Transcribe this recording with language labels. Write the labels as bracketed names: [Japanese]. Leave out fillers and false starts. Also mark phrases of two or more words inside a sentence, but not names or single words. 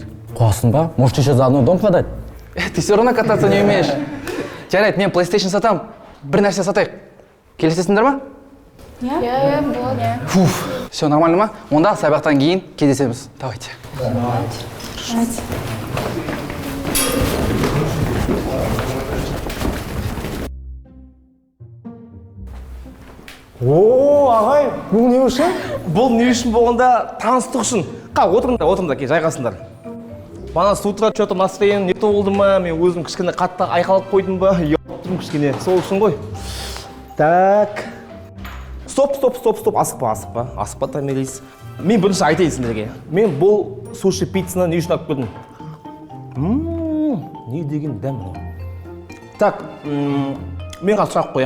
[Kazakh] Қоясың ба? [Russian] Может, еще заодно дом продать? Ты все равно кататься не умеешь. [Kazakh] Жарайды, мен PlayStation сатам, бір нәрсе сатайық. Келісесіңдер ма? Иә, болады. [Russian] Все нормально ма? [Kazakh] Онда сабақтан кейін кездесеміз. [Russian] Давайте. [Kazakh] О, ағай, бұл не үшін? Бұл не үшін болғанда таныстық үшін. Отырыңдар, жайғасыңдар. Бана [Russian] с утра что-то настроение не то [Kazakh] болды ма, мен өзім кішкене қатты айқалып қойдым ба, ұялып тұрмын кішкене, сол үшін ғой. [Russian] Так. Стоп, [Kazakh] асықпа, Томирис. Мен бірінші айтайын сендерге. Мен бұл суши пиццаны не үшін алып келдім? Не деген дәм ол. Так, мен сұрақ қоям.